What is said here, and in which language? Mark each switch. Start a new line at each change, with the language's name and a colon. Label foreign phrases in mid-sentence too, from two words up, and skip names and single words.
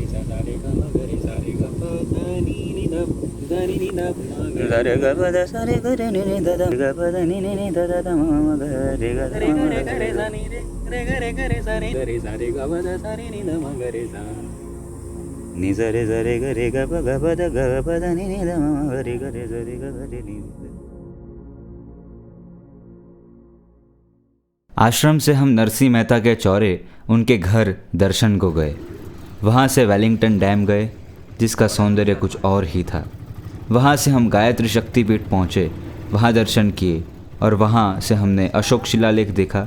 Hindi: सा रे ग म ग रे सा रे ग प ध नि नि ध ध नि नि ध म ग रे ग प द सा रे ग रे नि नि ध ध ग प ध नि नि ध ध ध म ग रे ग रे ग रे ग रे सा नि रे ग रे ग रे सा रे ग प द सा रे नि ध म ग रे सा नि ज रे ग रे ग प द ग प ध नि नि ध म ग रे ग रे सा रे ग रे नि। आश्रम से हम नरसिंह मेहता के चौरे उनके घर दर्शन को गए। वहाँ से वेलिंगटन डैम गए जिसका सौंदर्य कुछ और ही था। वहाँ से हम गायत्री शक्तिपीठ पहुँचे, वहाँ दर्शन किए और वहाँ से हमने अशोक शिलालेख देखा।